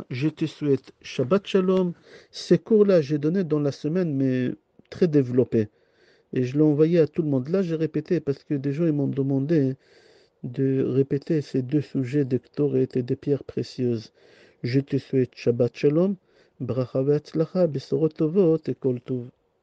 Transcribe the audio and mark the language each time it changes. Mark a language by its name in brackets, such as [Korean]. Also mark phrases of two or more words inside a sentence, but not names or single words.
[French] Je te souhaite [Hebrew] שבת שלום. [French] Ces cours-là, j'ai donné dans la semaine, mais très développés. Et je l'ai envoyé à tout le monde. Là, j'ai répété parce que des gens ils m'ont demandé de répéter ces deux sujets de Ktoret et des pierres précieuses. Je te souhaite [Hebrew] שבת שלום, ברכה והצלחה, בשורות טובות [French] et [Hebrew] כל טוב.